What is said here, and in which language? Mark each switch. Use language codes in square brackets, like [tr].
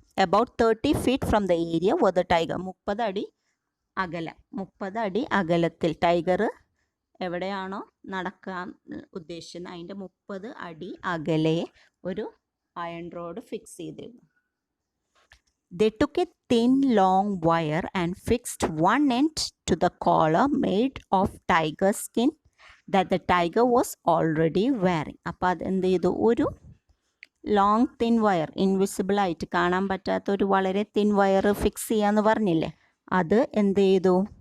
[en] about 30 feet from the area where the tiger, [ml] 30 അടി അകലം, 30 അടി അകലത്തിൽ ടൈഗർ എവിടെയാണോ നടക്കാൻ ഉദ്ദേശിക്കുന്നത് അതിൻ്റെ 30 അടി അകലെ ഒരു അയൺ റോഡ് ഫിക്സ് ചെയ്തിരുന്നു. [en] They took a thin long wire and fixed one end to the collar made of tiger skin that the tiger was already wearing. [ml] അപ്പോൾ അതെന്ത് ചെയ്തു? ഒരു ലോങ് തിൻ വയർ, ഇൻവിസിബിൾ ആയിട്ട് കാണാൻ പറ്റാത്ത ഒരു വളരെ തിൻ വയർ ഫിക്സ് ചെയ്യാന്ന് പറഞ്ഞില്ലേ, അത് എന്ത് ചെയ്തു?